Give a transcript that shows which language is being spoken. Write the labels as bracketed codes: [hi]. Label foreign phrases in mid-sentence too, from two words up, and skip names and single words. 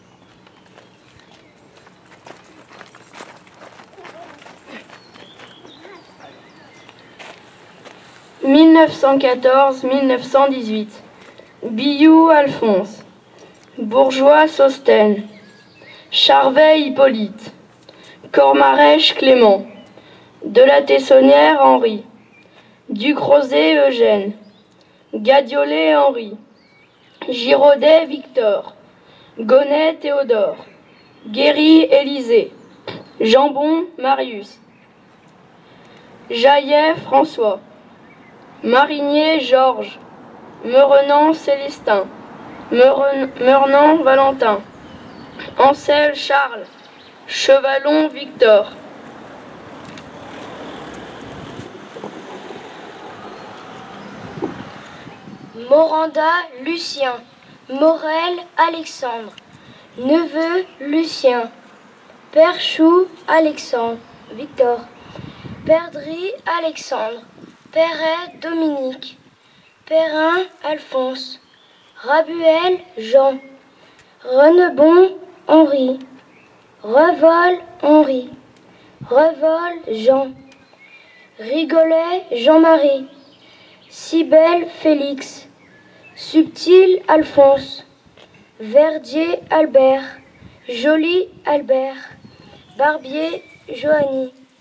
[fr] « 1914-1918. Billaud Alphonse. Bourgeois Sostène. Charvet Hippolyte. Cormarèche Clément. De la Tessonnière Henri. Ducrozet Eugène. Gadiolet Henri. Giraudet Victor. Gonnet Théodore. Guéry Élisée. Jambon Marius. Jaillet François. Marinier Georges. Merenant Célestin. Meurnant Valentin. Ancel Charles. Chevalon Victor. Moranda Lucien, Morel Alexandre, Neveu Lucien, Perchou Alexandre, Victor, Perdry Alexandre, Perret Dominique, Perrin Alphonse, Rabuel Jean, Renebon Henri, Revol Henri, Revol Jean, Rigolet Jean-Marie, Cybèle Félix, Subtil Alphonse, Verdier Albert, Joly Albert, Barbier Johanny.